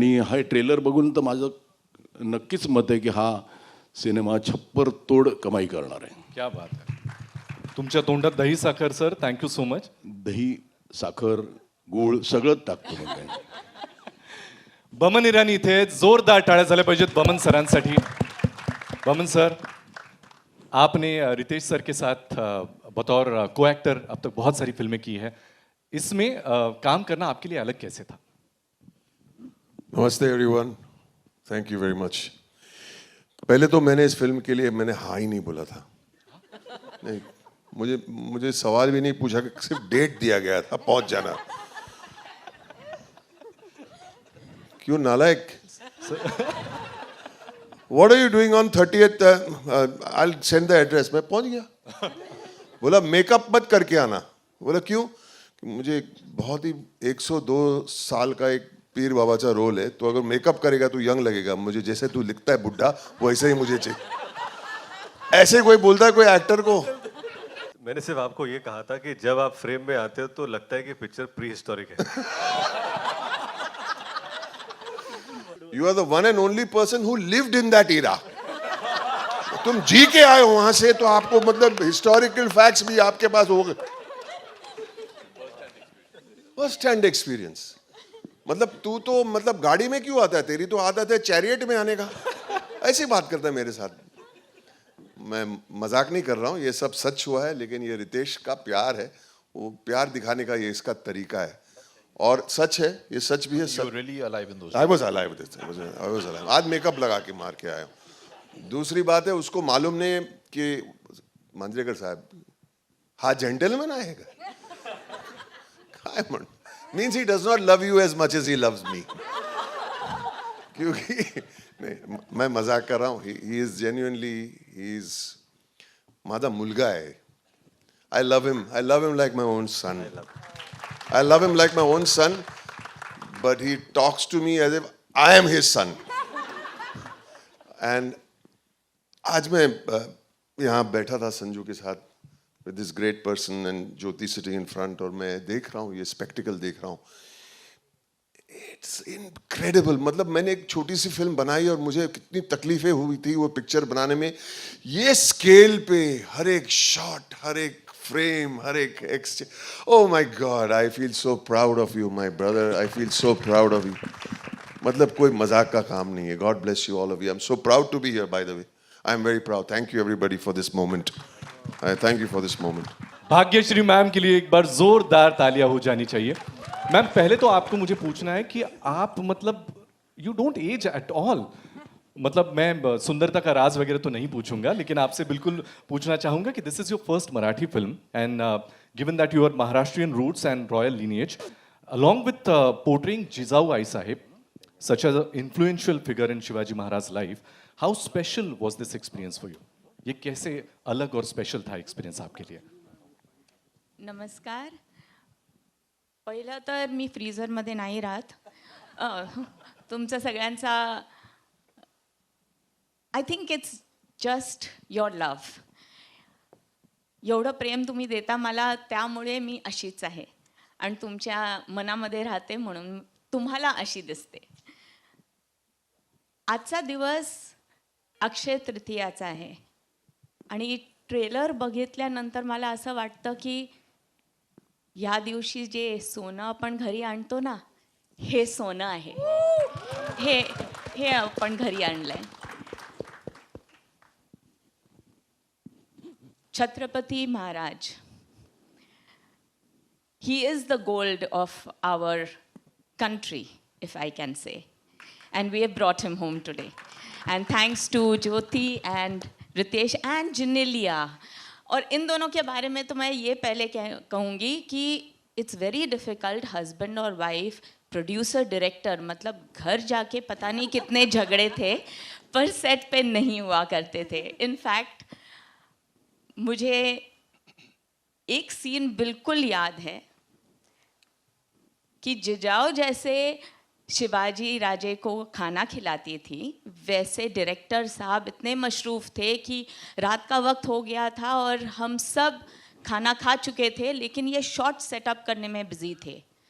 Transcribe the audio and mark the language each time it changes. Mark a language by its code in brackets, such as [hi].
[mr] आणि हा ट्रेलर बघून तर माझं नक्कीच मत आहे की हा सिनेमा छप्पर तोड कमाई करणार आहे. क्या बात आहे. तुमच्या तोंडात दही साखर सर. [en] Thank you so much. [mr] दही, साखर, गूळ सगळंच टाकतो मग काय. बमन इरानी इथे. जोरदार टाळ्या झाल्या पाहिजेत बमन सरांसाठी. [hi] बमन सर, आपने रितेश सर के साथ बतौर को एक्टर अब तक बहुत सारी फिल्में की है. इसमें काम करना आपके लिए अलग कैसे था? नमस्ते everyone, thank you very much. पहले तो मैंने इस फिल्म के लिए मैंने हाँ ही नहीं बोला था. नहीं, मुझे सवाल भी नहीं पूछा, कि सिर्फ डेट दिया गया था पहुंच जाना. क्यों नालायक? [en] What are you doing on 30th? I'll send the address. [hi] मैं पहुंच गया. बोला मेकअप मत करके आना. बोला क्यों? मुझे बहुत ही 102 साल का एक पीर बाबा का रोल है, तो अगर मेकअप करेगा तो यंग लगेगा. मुझे जैसे तू लिखता है बुढ़ा वैसे ही मुझे चाहिए. ऐसे कोई बोलता है कोई एक्टर को? मैंने सिर्फ आपको ये कहा था कि जब आप फ्रेम में आते हो तो लगता है कि पिक्चर प्री हिस्टोरिक है. [en] You are the one and only person who lived in that era. [hi] तुम जी के आए हो वहां से, तो आपको मतलब हिस्टोरिकल फैक्ट्स भी आपके पास हो गए. First hand experience. मतलब तू तो मतलब गाड़ी में क्यों आता है? तेरी तो आदत है चैरियट में आने का. ऐसी बात करता है मेरे साथ. मैं मजाक नहीं कर रहा हूँ, ये सब सच हुआ है. लेकिन ये रितेश का प्यार है, वो प्यार दिखाने का ये इसका तरीका है. और सच है, ये सच भी है. [en] You were really alive in those I was alive with it. I was alive. [hi] आज मेकअप लगा के मार के आया हूँ. दूसरी बात है, उसको मालूम नहीं कि मांजरेकर साहब हा जेंटलमैन आएगा. [mr] काय म्हण [en] Means he does not love you as much as he loves me. [hi] क्योंकि नहीं, मैं मजाक कर रहा हूँ. [en] he is genuinely, he is [mr] माझा मुलगा [en] है. I love him like my own son. I love him like my own son, but he talks to me as if I am his son. And [hi] आज मैं यहाँ बैठा था संजू के साथ [en] with this great person and Jyoti sitting in front, [hi] और मैं देख रहा हूँ ये स्पेक्टिकल देख रहा हूँ. [en] It's incredible. [hi] मतलब मैंने एक छोटी सी फिल्म बनाई और मुझे कितनी तकलीफें हुई थी वो पिक्चर बनाने में. ये स्केल पे हर एक शॉट, हर एक फ्रेम, हर एक exchange. [en] Oh my God, I feel so proud of you my brother. I feel so proud of you. [hi] मतलब कोई मजाक का काम नहीं है. [en] God bless you all of you. I am so proud to be here by the way. I am very proud. Thank you everybody for this moment. Thank you for this moment. [hi] Bhagyashree ma'am के लिए एक बार जोरदार तालियां हो जानी चाहिए. Ma'am पहले तो आपको मुझे पूछना है कि आप मतलब [en] You don't age at all. [hi] मतलब मैं सुंदरता का राज वगैरह तो नहीं पूछूंगा, लेकिन आपसे बिल्कुल पूछना चाहूंगा कि [en] This is your first Marathi film and given that you are Maharashtrian roots and royal lineage, along with portraying Jizaऊ Ai Sahib, such as an influential figure in Shivaji Maharaj's life, how special was this experience for you? [hi] ये कैसे अलग और special था experience आपके लिए? [mr] नमस्कार. पहिलं तर मी फ्रीझरमध्ये नाही राहत. तुमचं सगळ्यांचा [en] I think it's just your love. [mr] एवढं प्रेम तुम्ही देता मला, त्यामुळे मी अशीच आहे आणि तुमच्या मनामध्ये राहते म्हणून तुम्हाला अशी दिसते. आजचा दिवस अक्षय तृतीयाचा आहे आणि ट्रेलर बघितल्यानंतर मला असं वाटतं की या दिवशी जे सोनं आपण घरी आणतो ना, हे सोनं आहे. हे आपण घरी आणलंय. [en] Chhatrapati Maharaj, he is the gold of our country, if I can say. And we have brought him home today. And thanks to Jyoti and Ritesh and Jinelia. [hi] और इन दोनों के बारे में तो मैं ये पहले कहूँगी कि [en] It's very difficult. [hi] हस्बैंड और वाइफ, प्रोड्यूसर, डायरेक्टर, मतलब घर जाके पता नहीं कितने झगड़े थे, पर सेट पे नहीं हुआ करते थे. इनफैक्ट मुझे एक सीन बिल्कुल याद है कि जिजाऊ जैसे शिवाजी राजे को खाना खिलाती थी, वैसे डायरेक्टर साहब इतने मशरूफ़ थे कि रात का वक्त हो गया था और हम सब खाना खा चुके थे, लेकिन ये शॉट सेटअप करने में बिज़ी थे.